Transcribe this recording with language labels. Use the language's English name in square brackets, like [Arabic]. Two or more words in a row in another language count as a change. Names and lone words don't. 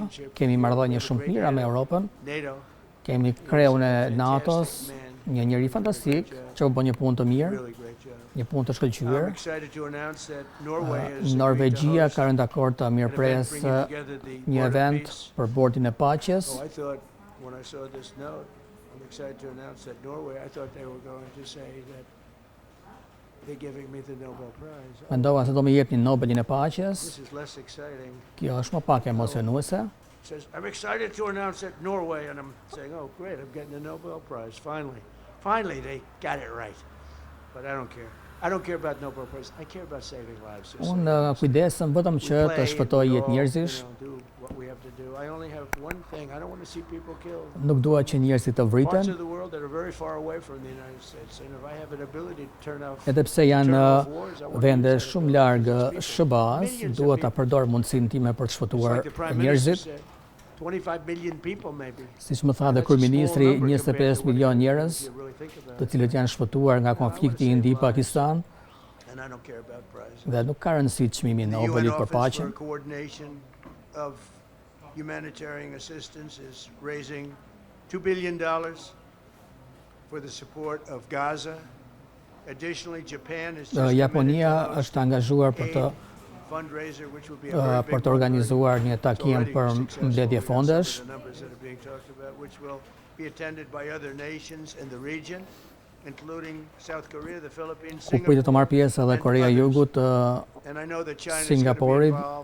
[Albanian] Kemi marrëdhënie shumë të mira me Europën. Kemi kreun e NATO-s, një njeri fantastik që u bën një punë të mirë, një punë të shkëlqyer. Norvegjia ka rënë dakord të mirëpres një event për bordin e paqes. [English] When I saw this note, I'm excited to announce that Norway, I thought they were going to say that they're giving me the Nobel Prize. [Albanian] Mendova se do më jepnin Nobelin e paqes. [English] This is less exciting. [Albanian] Kjo është më pak emocionuese. [English] Says, I'm excited to announce that Norway, and I'm saying, oh great, I'm getting the Nobel Prize, finally. Finally they got it right. But I don't care. I don't care about Nobel Prize. I care about saving lives. [Albanian] Unë kujdesem vetëm që të shpëtoj jetë njerëzish. Nuk dua që njerëzit të vriten. Edhe pse janë vende shumë larg SBA-s, dua ta përdor mundësinë time për të shpëtuar njerëzit. Siç më tha dhe kryeministri, 25 milion njerëz, të cilët janë shpëtuar nga konflikti Indi-Pakistan. Dhe nuk ka rëndësi çmimi I Nobelit për paqen. [English] Humanitarian assistance is raising $2 billion for the support of Gaza. Additionally, Japan is [Albanian] Japonia është angazhuar për të organizuar një takim për mbledhje fondesh, ku pritet të marrë pjesë edhe Korea e Jugut, Singapori.